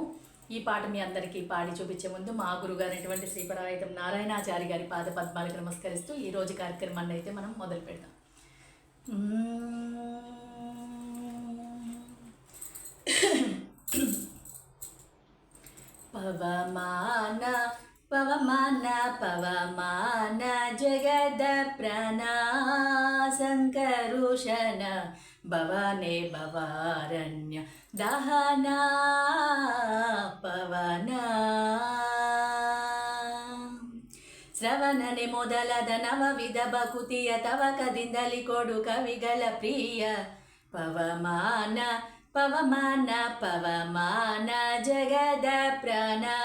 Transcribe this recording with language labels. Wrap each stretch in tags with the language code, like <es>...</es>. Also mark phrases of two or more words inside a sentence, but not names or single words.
<te>ఈ పాట మీ అందరికీ పాడి చూపించే ముందు మా గురుగారు అయినటువంటి శ్రీపరాయతం నారాయణాచారి గారి పాద పద్మాలకు నమస్కరిస్తూ ఈరోజు కార్యక్రమాన్ని అయితే మనం మొదలు పెడదాం.</te> <kn>ಪವಮಾನ ಪವಮಾನ ಪವಮಾನ ಜಗದ ಪ್ರಾಣ ಸಂಕರುಷನ ಭವನೆ ಭವಾರಣ್ಯ ದಹನ ಪವನ ಶ್ರವಣನೆ ಮೊದಲದ ನವವಿಧ ಭಕುತಿಯ ತವಕದಿಂದಲಿ ಕೊಡು ಕವಿಗಳ ಪ್ರಿಯ ಪವಮಾನ ಪವಮಾನ ಪವಮಾನ ಜಗದ ಪ್ರಾಣ</kn>